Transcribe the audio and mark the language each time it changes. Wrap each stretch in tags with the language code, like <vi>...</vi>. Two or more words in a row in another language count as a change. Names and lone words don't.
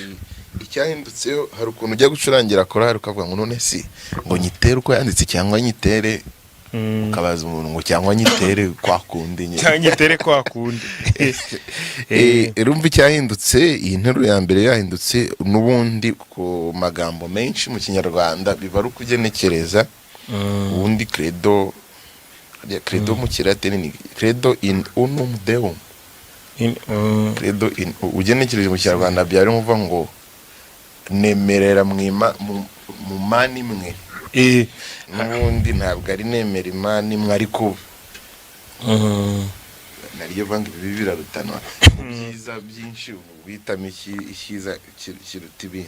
<rw>icyahindutseyo, hari ukuntu ujya gucurangira korali ukavuga ngo none si ngo nyitere uko yanditse cyangwa nyitere, ukabaza umuntu ngo cyangwa nyitere kwa kundi nyine, cyangwa nyitere kwa kundi. Urumva icyahindutse, iyi nteruro ya mbere yahindutse, n'ubundi ku magambo menshi mu Kinyarwanda biba ari ukugenekereza. Ubundi credo mu Kilatini ni</rw> <la>credo in unum deum, credo in,</la> <rw>ugenekereje mu Kinyarwanda byari muvuga ngo nemerera mu Mana imwe. N'ubundi ntabwo ari nemera Imana imwe, ariko nariyo vanga ibi birarutana byiza byinshi, ubitamo icyiza kiruta ibindi.</rw>